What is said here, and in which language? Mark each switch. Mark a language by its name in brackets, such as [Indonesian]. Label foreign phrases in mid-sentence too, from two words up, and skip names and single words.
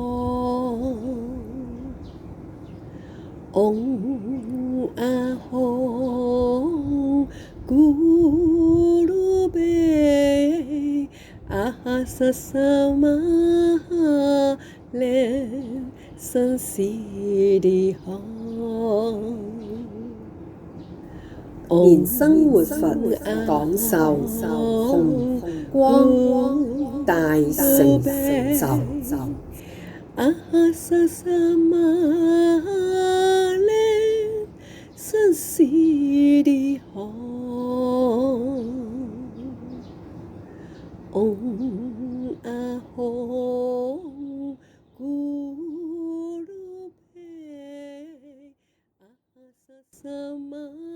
[Sanskrit] Ong Aho Guru Be Ahasasama Ale Sasiri Ho [Chinese] 蓮生活佛講授紅光大成就。 [Sanskrit] Ahasasama Sasiri Ho Ong Aho Guru Be Ahasasama